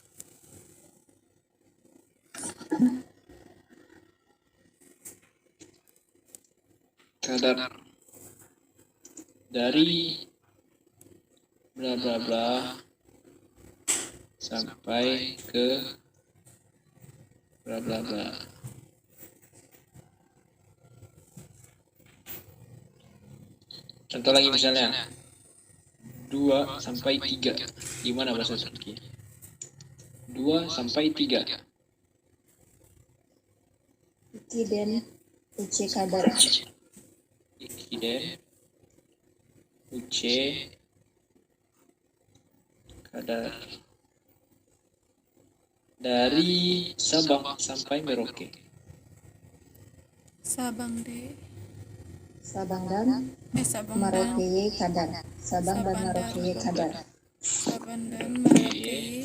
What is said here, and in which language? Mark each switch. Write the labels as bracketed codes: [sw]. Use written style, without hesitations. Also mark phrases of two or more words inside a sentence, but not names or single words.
[id] Kadar dari bla bla bla sampai ke bla bla bla. Contoh lagi misalnya 2 sampai 3. Gimana bahasa Turki? 2 sampai 3. [tr] Ikiden uci kadar. Ikiden UC kadar. [id] Dari Sabang sampai Merauke. Sabang deh. Sabang dan Sabang [tr] Merauke kadar. Sabang dan Merauke kadar. Sabang dan Merauke